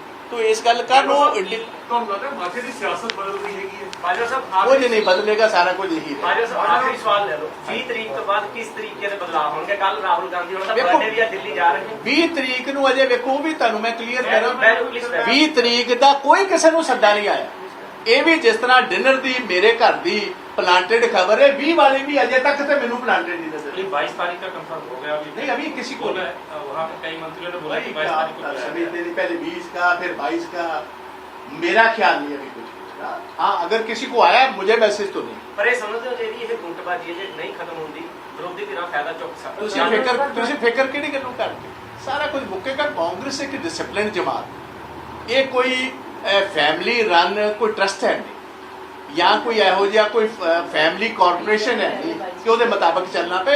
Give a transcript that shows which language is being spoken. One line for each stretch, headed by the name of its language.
Punjabi: ਤੋ ਇਸ ਗੱਲ ਕਰ ਨੂੰ ਤੁਹਾਨੂੰ ਲੱਗਦਾ ਮਾਝੇ ਦੀ ਸਿਆਸਤ ਬਦਲ ਰਹੀ ਹੈਗੀ ਹੈ? ਬਾਜਵਾ ਸਾਹਿਬ ਕੁਝ ਨਹੀਂ ਬਦਲੇਗਾ, ਸਾਰਾ ਕੁਝ ਇਹੀ ਹੈ। ਬਾਜਵਾ ਸਾਹਿਬ ਆਖਰੀ ਸਵਾਲ ਲੈ ਲਓ, 20 ਤਰੀਕ ਤੋਂ ਬਾਅਦ ਕਿਸ ਤਰੀਕੇ ਦੇ ਬਦਲਾਅ ਹੋਣਗੇ? ਕੱਲ ਰਾਹੁਲ ਗਾਂਧੀ ਹੁਣ ਤਾਂ ਦੇਖੋ, ਬਰਥਡੇ ਵੀ ਆ, ਦਿੱਲੀ ਜਾ ਰਹੇ ਨੇ। 20 ਤਰੀਕ ਨੂੰ ਅਜੇ ਵੇਖੋ, ਉਹ ਵੀ ਤੁਹਾਨੂੰ ਮੈਂ ਕਲੀਅਰ ਕਰਾਂ, ਬਿਲਕੁਲ 20 ਤਰੀਕ ਦਾ ਕੋਈ ਕਿਸੇ ਨੂੰ ਸੱਦਾ ਨਹੀਂ ਆਇਆ। ਇਹ ਵੀ ਜਿਸ ਤਰ੍ਹਾਂ ਡਿਨਰ ਦੀ ਮੇਰੇ ਘਰ ਦੀ
Hindi: प्लांटेड खबर है, 20 वाले भी अजय तक तो मैंने प्लांटेड नहीं नजर। 22 तारीख का कंफर्म हो गया अभी? नहीं, अभी किसी को बोला है वहाँ पे कई मंत्रियों ने बोला कि 22 तारीख को अभी पहले 20 का फिर 22 का, मेरा ख्याल नहीं अभी कुछ का। हाँ, अगर किसी को आया मुझे मैसेज तो नहीं। पर ये समझते हो
Punjabi: ਜਿਹੜੀ ਇਹ ਗੁੱਟਬਾਜ਼ੀ ਜੇ ਨਹੀਂ ਖਤਮ ਹੁੰਦੀ, ਵਿਰੋਧੀ ਧਿਰਾਂ ਫਾਇਦਾ ਚੁੱਕ ਸਕਦਾ। ਤੁਸੀਂ ਫਿਕਰ ਕਿਹੜੀ ਗੱਲੋਂ ਕਰਦੇ? ਸਾਰਾ ਕੁਝ ਮੁੱਕੇਗਾ। ਕਾਂਗਰਸ ਇੱਕ ਡਿਸਪਲਿਨ ਜਮਾਤ, ਇਹ ਕੋਈ ਫੈਮਿਲੀ ਰਨ ਕੋਈ ਟਰਸਟ ਹੈ ਨਹੀਂ, ਜਾਂ ਕੋਈ ਇਹੋ ਜਿਹਾ ਕੋਈ ਫੈਮਿਲੀ ਕਾਰਪੋਰੇਸ਼ਨ ਹੈ ਨਹੀਂ ਕਿ ਉਹਦੇ ਮੁਤਾਬਕ ਚੱਲਣਾ ਪਏ।